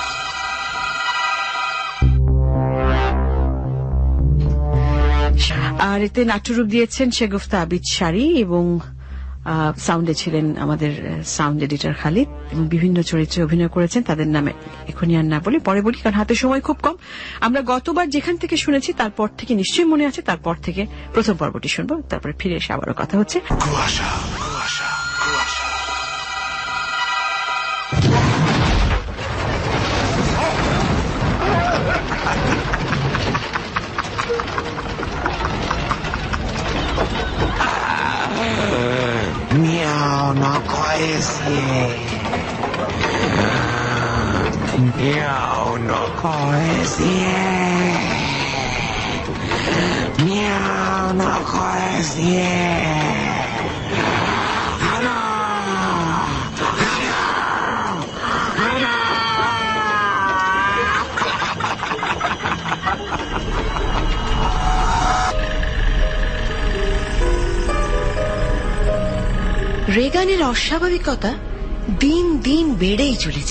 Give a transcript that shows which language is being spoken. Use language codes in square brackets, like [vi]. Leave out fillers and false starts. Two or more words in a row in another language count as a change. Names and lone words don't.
[bn] আর এতে নাট্যরূপ দিয়েছেন শেগুফতা আবিদ শাড়ি এবং সাউন্ডে ছিলেন আমাদের সাউন্ড এডিটর খালিদ এবং বিভিন্ন চরিত্রে অভিনয় করেছেন। তাদের নামে এখনই আর না বলি, পরে বলি, কারণ হাতে সময় খুব কম। আমরা গতবার যেখান থেকে শুনেছি তারপর থেকে নিশ্চয়ই মনে আছে, তারপর থেকে প্রথম পর্বটি শুনবো, তারপরে ফিরে এসে আবারও কথা হচ্ছে। কুয়াশা, কুয়াশা, কুয়াশা। Miau, no cohese. Miau, no cohese. Miau, no cohese. Hello. রেগানের অস্বাভাবিকতা দিন দিন বেড়েই চলেছে।